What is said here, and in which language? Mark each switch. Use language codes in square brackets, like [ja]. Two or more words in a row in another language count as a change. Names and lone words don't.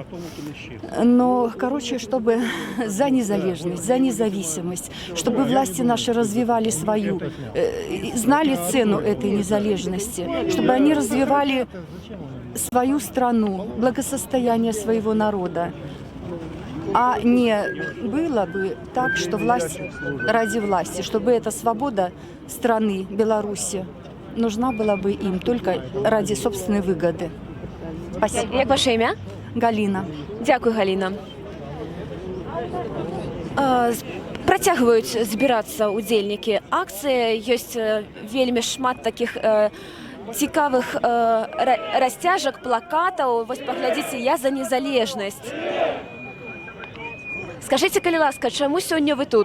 [ru] Но, короче, чтобы за незалежность, за независимость, чтобы власти наши развивали свою, знали цену этой незалежности, чтобы они развивали свою страну, благосостояние своего народа. А не было бы так, что власть ради власти, чтобы эта свобода страны Беларуси нужна была бы им только ради собственной выгоды. Спасибо. [uk] Як ваше ім'я? Галина. [be] Дзякуй, Галіна. Працягваюць збірацца ўдзельнікі акцыі. Ёсць вельмі шмат такіх цікавых расцяжак, плакатаў. Вось паглядзіце, я за незалежнасць. Скажыце, калі ласка, чаму сёння вы тут?